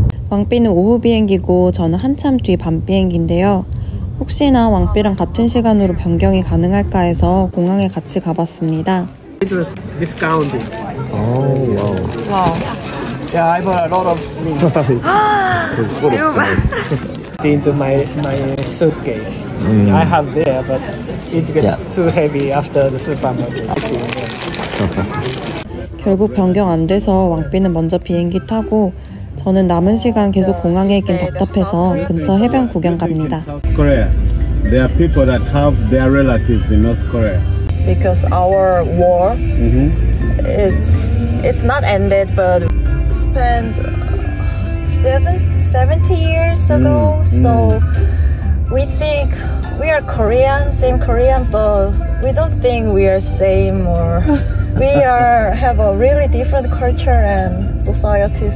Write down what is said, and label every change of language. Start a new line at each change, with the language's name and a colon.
Korean: 왕비는 오후 비행기고 저는 한참 뒤 밤 비행기인데요. 혹시나 왕비랑 같은 시간으로 변경이 가능할까 해서 공항에 같이 가봤습니다.
English: It was discounted. Oh wow. 와우. Yeah, I bought a lot of things into my suitcase. I have there, but it gets too heavy after the supermarket.
Korean: 결국 변경 안 돼서 왕비는 먼저 비행기 타고 저는 남은 시간 계속 공항에 있긴 답답해서 근처 해변 구경 갑니다.
English: Korea. There are people that have their relatives in North Korea. Because our war, it's not ended, but spent 70 years ago. So we think we are Korean, same Korean, but we don't think we are same or we have a really different culture and society.